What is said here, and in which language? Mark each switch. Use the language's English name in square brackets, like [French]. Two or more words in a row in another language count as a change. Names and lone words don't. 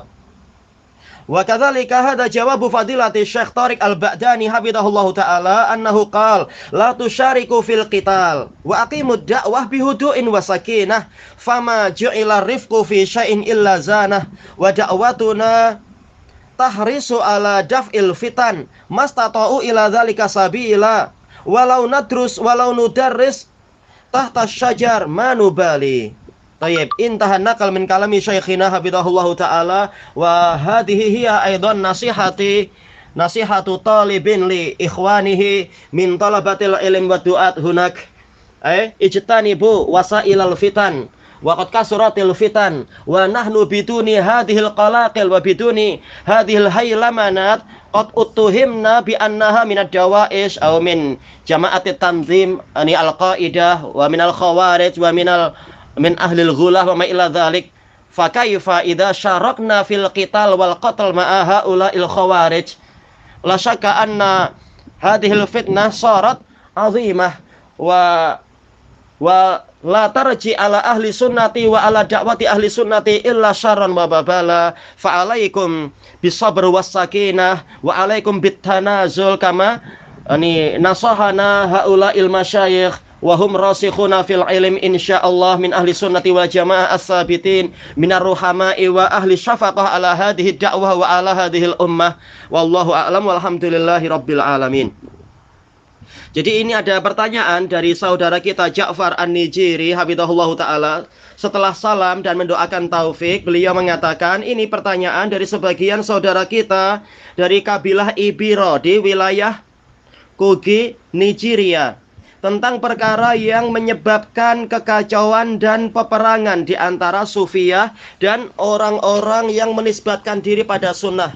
[Arabic] وكذلك هذا جواب فضيلة الشيخ طارق البعداني حفظه الله تعالى أنه قال لا تشاركوا في القتال وأقيموا الدعوة بهدوء وسكينة فما جعل الرفق في شيء إلا زانه ودعوتنا تحرص على دفع الفتن ما استطاع إلى ذلك سبيلا ولو ندرس ولو ندرّس تحت شجر منوبالي. طيب، انتهى النقل من كلام شيخنا حفظه الله تعالى، وهذه هي أيضا نصيحة طالب لإخوانه من طلبة العلم والدعاة هناك. اجتنبوا وسائل الفتن وقد كثرت الفتن ونحن بدون هذه القلاقل وبدون هذه الهيلمانات قد اتهمنا بأننا من الدواعش أو من جماعة التنظيم أي القاعدة ومن الخوارج ومن أهل الغلو وما إلى ذلك. فكيف إذا شاركنا في القتال والقتل مع هؤلاء الخوارج لا شك أن هذه الفتنة صارت عظيمة ولا ترجع على أهل السنة وعلى دعوة أهل السنة إلا شرا ووبالا. فعليكم بالصبر والسكينة وعليكم بالتنازل كما نصحنا هؤلاء المشايخ وهم راسخون في العلم إن شاء الله من أهل السنة والجماعة الثابتين من الرحماء وأهل الشفقة على هذه الدعوة وعلى هذه الأمة والله أعلم والحمد لله رب العالمين. [Indonesian] Jadi ini ada pertanyaan dari saudara kita Ja'far An-Nijiri [Arabic] حفظه الله تعالى. [Indonesian] Setelah salam dan mendoakan taufik, beliau mengatakan ini pertanyaan dari sebagian saudara kita dari kabilah Ibiro di wilayah Kogi, Nigeria, tentang perkara yang menyebabkan kekacauan dan peperangan di antara Sufiyah dan orang-orang yang menisbatkan diri pada sunnah.